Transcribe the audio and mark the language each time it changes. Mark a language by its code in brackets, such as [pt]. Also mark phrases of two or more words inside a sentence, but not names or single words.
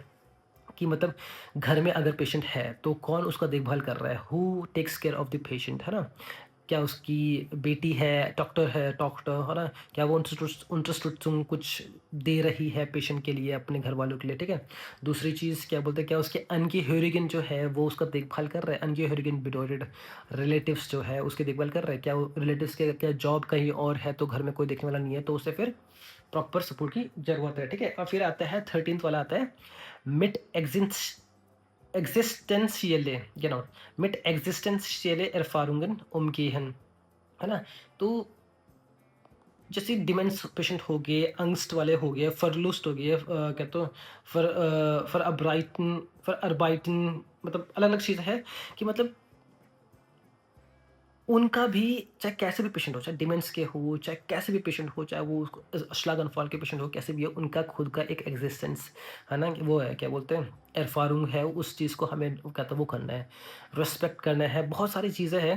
[hi] कि मतलब घर में अगर पेशेंट है तो कौन उसका देखभाल कर रहा है, [en] who takes care of the patient, [hi] है ना? क्या उसकी बेटी है, डॉक्टर है ना? क्या वो unterstützung कुछ दे रही है पेशेंट के लिए, अपने घरवालों के लिए, ठीक है? दूसरी चीज़ क्या बोलते हैं, क्या उसके Angehörigen जो है वो उसका देखभाल कर रहे हैं? [de] Angehörigen bedeutet [hi] रिलेटिव्स जो है उसकी देखभाल कर रहे हैं? क्या वो रिलेटिव्स के क्या जॉब कहीं और है तो घर में कोई देखने वाला नहीं है, तो उसे फिर प्रॉपर सपोर्ट की ज़रूरत है, ठीक है? और फिर आता है 13th वाला आता है [de] mit existentielle genau, mit existentielle Erfahrungen umgehen, [hi] है ना? तो जैसे डिमेंस पेशेंट हो गए, angst वाले हो गए, verlust हो गए, क्या तो verarbeiten मतलब अलग-अलग चीज़ है कि मतलब उनका भी चाहे कैसे भी पेशेंट हो, चाहे डिमेंस के हो, चाहे कैसे भी पेशेंट हो, चाहे वो Schlaganfall के पेशेंट हो, कैसे भी हो, उनका खुद का एक एक्जिस्टेंस है ना, कि वो है, क्या बोलते हैं, एरफ़ारुंग है, उस चीज़ को हमें क्या कहते हैं वो करना है, रिस्पेक्ट करना है, बहुत सारी चीज़ें हैं।